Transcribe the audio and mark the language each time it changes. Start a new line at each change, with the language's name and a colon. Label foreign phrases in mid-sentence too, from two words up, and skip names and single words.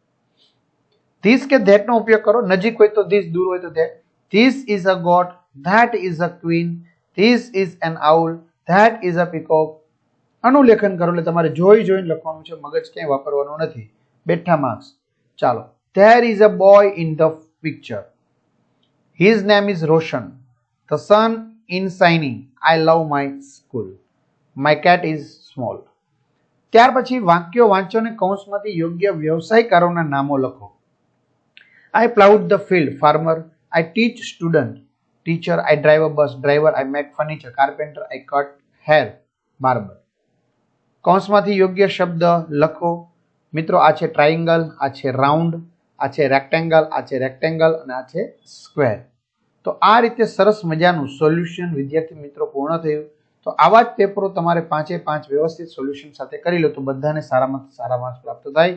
Gujarati: ધીસ કે ધેટ નો ઉપયોગ કરો। નજીક હોય તો ધીસ, દૂર હોય તો ધેટ।
English: this is a goat, that is a queen, this is an owl, that is a peacock.
Gujarati: અનુલેખન કરો, એટલે તમારે જોઈ જોઈને લખવાનું છે, મગજ ક્યાંય વાપરવાનું નથી। બેઠા માર્ક્સ। ચાલો,
English: there is a boy in the picture, his name is Roshan, the sun is shining, I love my school, my cat is small।
Gujarati: ત્યાર પછી વાક્યો વાંચો અને કૌંસમાંથી યોગ્ય વ્યવસાયકારોના નામો લખો।
English: I plowed the field, farmer. I teach, student, teacher. I drive a bus, driver. I make furniture, carpenter. I cut hair, barber।
Gujarati: કૌંસમાંથી યોગ્ય શબ્દ લખો। મિત્રો, આ છે ટ્રાયંગલ, આ છે રાઉન્ડ, આ છે રેક્ટેંગલ, આ છે રેક્ટેંગલ અને આ છે સ્ક્વેર। તો આ રીતે સરસ મજાનું સોલ્યુશન વિદ્યાર્થી મિત્રો પૂર્ણ થયું। તો આવા જ પેપરો તમારે 5 વ્યવસ્થિત સોલ્યુશન સાથે કરી લો તો બધાને સારામાં સારા માર્ક્સ પ્રાપ્ત થાય।